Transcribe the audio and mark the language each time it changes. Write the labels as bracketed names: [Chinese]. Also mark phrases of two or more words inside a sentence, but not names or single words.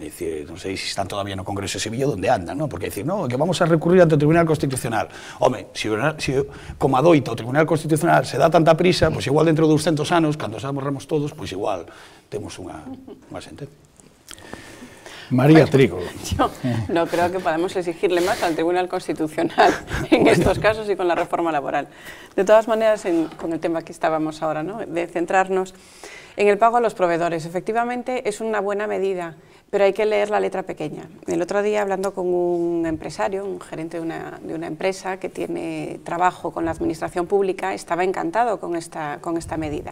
[Galician] É dicir, non sei se están todavía no Congreso de Sevilla onde andan, non? Porque dicir, non, que [Spanish] vamos a recurrir ante [Galician] o Tribunal Constitucional. Home, se como adoita o Tribunal Constitucional se dá tanta prisa, pois igual dentro de 200 anos, cando xa morremos todos, pois igual temos unha sentencia. María Trigo. [Spanish] Yo no creo que podamos exigirle más al Tribunal Constitucional en estos casos y con la reforma laboral. De todas maneras, con el tema que estábamos ahora, ¿no? De centrarnos en el pago a los proveedores. Efectivamente, es una buena medida, pero hay que leer la letra pequeña. El otro día, hablando con un empresario, un gerente de una empresa que tiene trabajo con la administración pública, estaba encantado con esta medida.